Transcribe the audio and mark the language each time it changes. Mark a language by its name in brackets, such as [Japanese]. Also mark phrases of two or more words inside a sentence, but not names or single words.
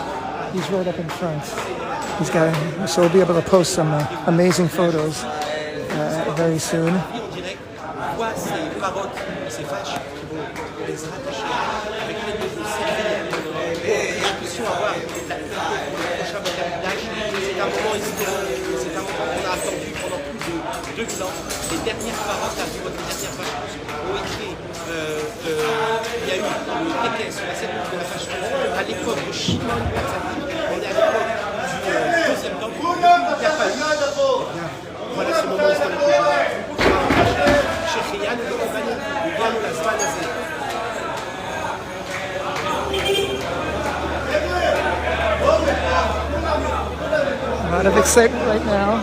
[English] He's right up in front. So we'll be able to post some amazing photos very soon. [French] Les dernières paroles, la dernière vache ont été, il y a eu le TKS, la scène de la vache à l'époque de Shimon, on est à l'époque deuxième temps, il n'y a pas eu. Voilà ce moment historique. [Hebrew] שהחיינו וכיוונו, הגענו לזמן הזה. [English] A lot of excitement right now.